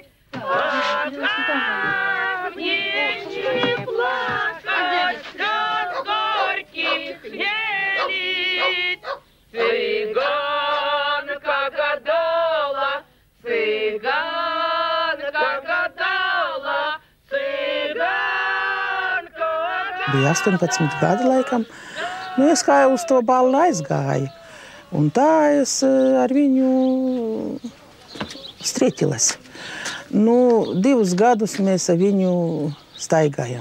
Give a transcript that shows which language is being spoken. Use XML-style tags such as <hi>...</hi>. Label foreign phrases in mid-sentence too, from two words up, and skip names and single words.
<ru>А как мне не плакать? Слез горьких не лить. Цыганка гадала, цыганка гадала, цыганка.</ru> <lv>Bija 18 gadi laikam. Nu, es kā uz to balli aizgāju. Un tā es ar viņu strieķiles. Nu, 2 gadus mēs ar viņu staigājam.</lv>